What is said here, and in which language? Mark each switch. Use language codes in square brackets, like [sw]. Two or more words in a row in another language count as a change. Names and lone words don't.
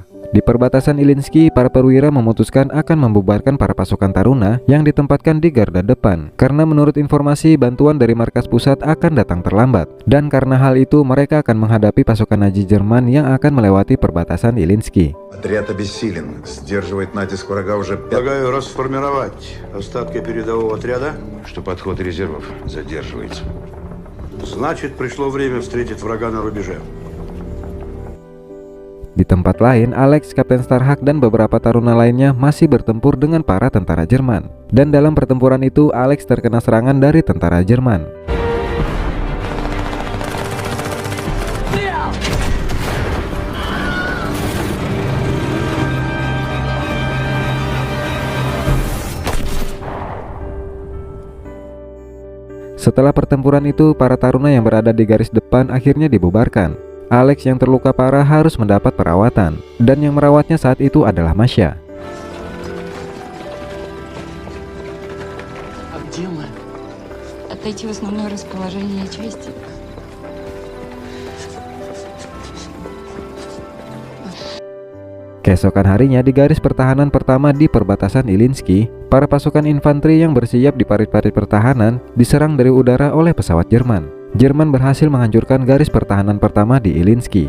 [id] Di perbatasan Ilyinsky, para perwira memutuskan akan membubarkan para pasukan taruna yang ditempatkan di garda depan. Karena menurut informasi, bantuan dari markas pusat akan datang terlambat. Dan karena hal itu, mereka akan menghadapi pasukan Nazi Jerman yang akan melewati perbatasan Ilyinsky. [ru] Отряд обессилен. Сдерживает натиск врага уже Предлагаю расформировать остатки передового отряда. Что подход резервов задерживается. Значит, пришло время встретить врага на рубеже. [id] Di tempat lain, Alex, Kapten Starhawk, dan beberapa taruna lainnya masih bertempur dengan para tentara Jerman. Dan dalam pertempuran itu, Alex terkena serangan dari tentara Jerman. Setelah pertempuran itu, para taruna yang berada di garis depan akhirnya dibubarkan. Alex yang terluka parah harus mendapat perawatan, dan yang merawatnya saat itu adalah Masya. [ru] А где мы? Отойти в основное расположение части. [id] Keesokan harinya di garis pertahanan pertama di perbatasan Ilyinsky, para pasukan infanteri yang bersiap di parit-parit pertahanan diserang dari udara oleh pesawat Jerman. Jerman berhasil menghancurkan garis pertahanan pertama di Ilyinsky.